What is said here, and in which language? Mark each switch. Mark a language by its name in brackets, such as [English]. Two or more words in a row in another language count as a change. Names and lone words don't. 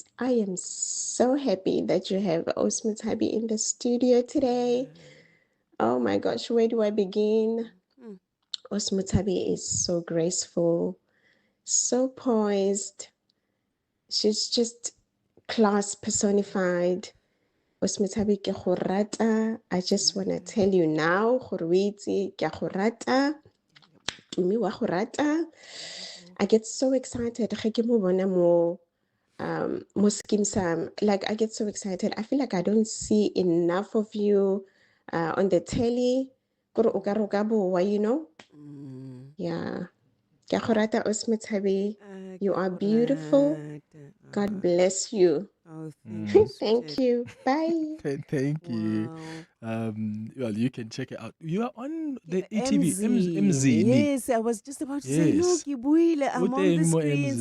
[English] I am so happy that you have Osman Tabi in the studio today. Oh my gosh, where do I begin? Osman Tabi is so graceful, so poised. She's just class personified. [Tswana] Osman Tabi ke go rata. [English] I just want to tell you now, [Tswana] gore o itse ke a go rata. Tumi wa go rata. [English] I get so excited [Northern Sotho] ge ke mo bona mo [English] Muskim Sam. Like I get so excited. I feel like I don't see enough of you on the telly. [Tswana] Gore o ka re o ka boa, [English] you know? Yeah. [Tswana] Ke a go rata, Osman Tabi. [English] You are beautiful. God bless you. Oh, Thank you. Bye. Thank you. Well, you can check it out. You are on the ETV. MZ. Yes, I was just about to say, no, Yes. Kibuile, I'm on the screens.